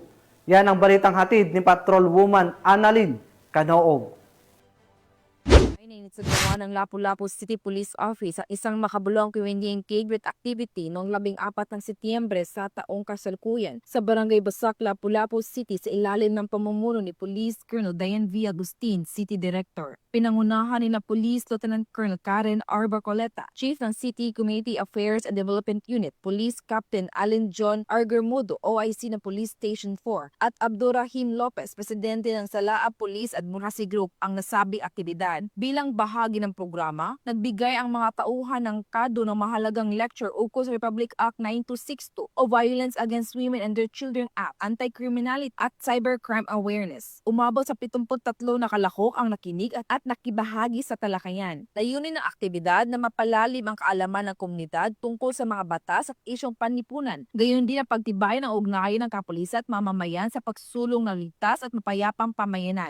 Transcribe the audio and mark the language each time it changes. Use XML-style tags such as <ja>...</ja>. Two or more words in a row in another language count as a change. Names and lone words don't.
<tl>Yan ang balitang hatid ni Patrolwoman Annalyn Canoog. Sa gawa ng Lapu-Lapu City Police Office ang isang makabulong community engagement activity noong 14 ng Setyembre sa taong kasalukuyan sa Barangay Basak, Lapu-Lapu City sa ilalim ng pamumuno ni Police Colonel Diane V. Agustin, City Director. Pinangunahan ni na Police Lieutenant Colonel Karen R. Barcoleta, Chief ng City Community Affairs and Development Unit, Police Captain Allen John R. Germudo, OIC ng Police Station 4, at Abdurrahim Lopez, Presidente ng Salaa Police Advocacy Group ang nasabing aktibidad. Bilang bahagi ng programa, nagbigay ang mga tauhan ng kado ng mahalagang lecture ukol sa Republic Act 9262 o Violence Against Women and Their Children Act, Anti-Criminality at Cybercrime Awareness. Umabot sa 73 na kalahok ang nakinig at nakibahagi sa talakayan. Layunin ng aktibidad na mapalalim ang kaalaman ng komunidad tungkol sa mga batas at isyong panlipunan. Gayon din ang pagtibay ng ugnayan ng kapulisan at mamamayan sa pagsulong ng ligtas at mapayapang pamayanan.</tl>